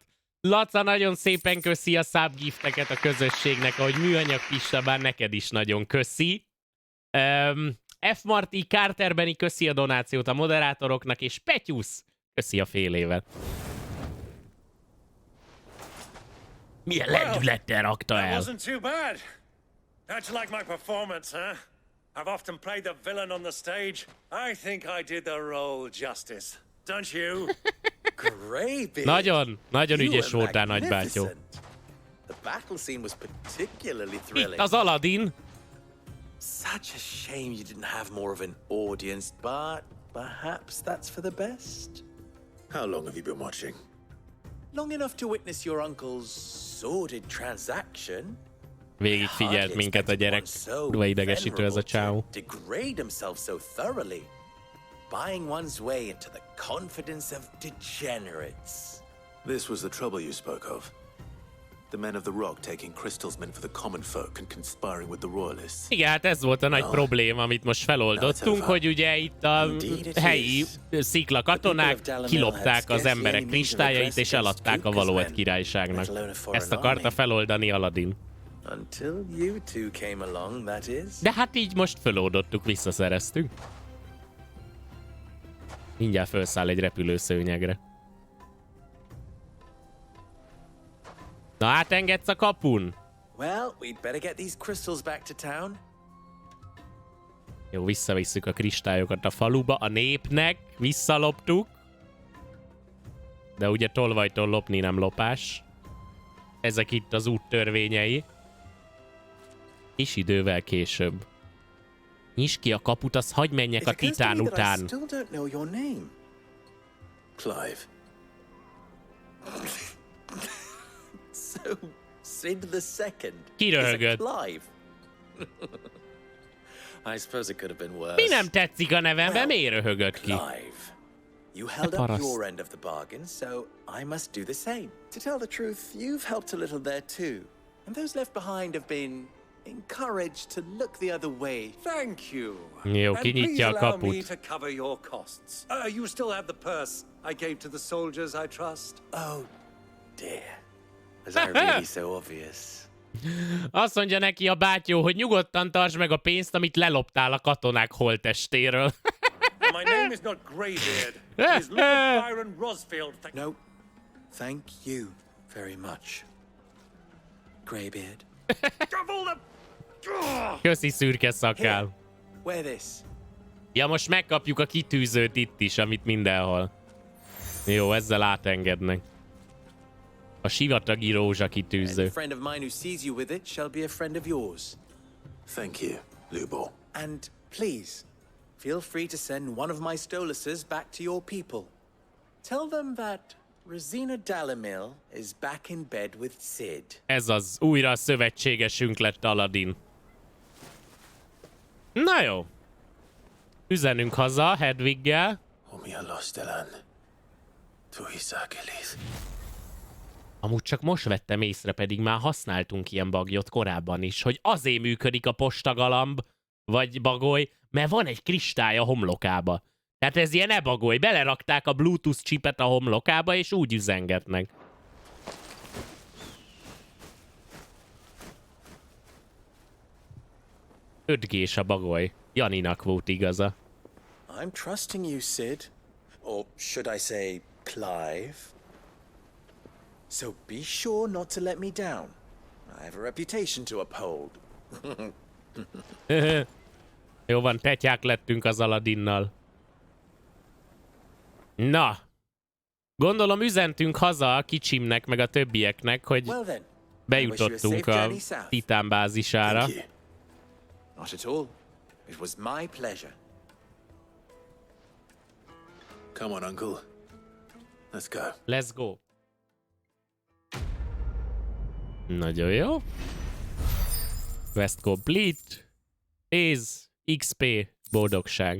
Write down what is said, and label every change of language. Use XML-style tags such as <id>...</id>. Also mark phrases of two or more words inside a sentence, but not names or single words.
<hu>Laca, nagyon szépen köszi a subgifteket a közösségnek, ahogy műanyag Pista, bár neked is nagyon köszi. F. Marty, Carterbeni köszi a donációt a moderátoroknak, és Petyusz köszi a fél évet. Milyen lendülettel rakta el.</hu> <en>Wasn't too bad. How'd you like my performance, huh? I've often played the villain on the stage. I think I did the role justice. Don't you? Great.</en> <hu>Nagyon ügyes voltál, nagybátyó.</hu> <en>The battle scene was particularly thrilling.</en> <hu>Itt az Aladdin.</hu> <en>Such a shame you didn't have more of an audience, but perhaps that's for the best. How long have you been watching? Long enough to witness your uncle's sordid transaction.</en> <hu>Végig figyelt minket a gyerek. Kurva idegesítő ez a csávó.</hu> <en>Degrade himself so thoroughly. Buying one's way into the confidence of degenerates. This was the trouble you spoke of. The men of the rock taking crystals meant for the common folk and conspiring with the royalists.</en> <hu>Igen, hát ez volt a nagy probléma, amit most feloldottunk, hogy ugye itt a helyi szikla katonák kilopták az emberek kristályait és eladták a Valóed királyságnak. Ezt akarta feloldani Aladdin.</hu> <en>Until you two came along, that is.</en> <hu>De hát így most feloldottuk, visszaszereztünk. Mindjárt felszáll egy repülőszőnyegre. Na, átengedsz a kapun?</hu> <en>Well, we'd better get these crystals back to town.</en> <hu>Jó, visszavisszük a kristályokat a faluba, a népnek, visszaloptuk. De ugye tolvajtól lopni nem lopás. Ezek itt az út törvényei. És idővel később. Nyisd ki a kaput, az hagyj menjek a titán után.</hu> <en>Clive. So, Sid the Second.</en> <hu>Kiröhögött.</hu> <en>Clive. I suppose it could have been worse.</en> <hu>Mi nem tetszik a nevemben? Miért röhögött ki?</hu> <en>Clive, you held up your end of the bargain, so I must do the same. To tell the truth, you've helped a little there too. And those left behind have been encouraged to look the other way. Thank you.</en> <hu>Jó,</hu> <en>And</en> <hu>kinyitja a</hu> <en>please allow me</en> <hu>kaput.</hu> <en>to cover your costs. You still have the purse I gave to the soldiers, I trust. Oh, dear. Was I really so obvious?</en> <hu>Azt mondja neki a bátyó, hogy nyugodtan tartsd meg a pénzt, amit leloptál a katonák holttestéről.</hu> <en>My name is not Greybeard. It is Lord Byron Rosfield. No, thank you very much, Greybeard.</en> <hu>Köszi, szürke szakál.</hu> <en>Wear this.</en> <hu>Ja, most megkapjuk a kitűzőt itt is, amit mindenhol. Jó, ezzel átengednek. A sivatagi rózsa kitűző.</hu> <en>Any friend of mine who sees you with it shall be a friend of yours. Thank you, Lubo. And please, feel free to send one of my stoluses back to your people. Tell them that Rosina Dalamil is back in bed with Sid.</en> <hu>Ez az, újra a szövetségesünk lett Aladdin. Na jó. Üzenünk haza Hedwiggel. Omia Lostelan. Tuhisakelis. Amúgy csak most vettem észre, pedig már használtunk ilyen bagyot korábban is, hogy azért működik a postagalamb, vagy bagoly, mert van egy kristály a homlokába. Tehát ez ilyen e-bagoly, belerakták a Bluetooth chipet a homlokába, és úgy üzengetnek. Ötgés a bagoly. Janinak volt igaza.</hu> <en>I'm trusting you, Sid. Or should I say, Clive? So be sure not to let me down. I have a reputation to uphold.</en> <hu>Jó van, tetyák lettünk az Aladinnal. Na. Gondolom üzentünk haza a kicsimnek, meg a többieknek, hogy</hu> <en>Well then,</en> <hu>bejutottunk a Titán bázisára.</hu> <en>Thank you. not at all. It was my pleasure. Come on, Uncle. Let's go. Let's go.</en> <hu>Nagyon jó.</hu> <en>Quest complete. 10 XP boldogság.</en>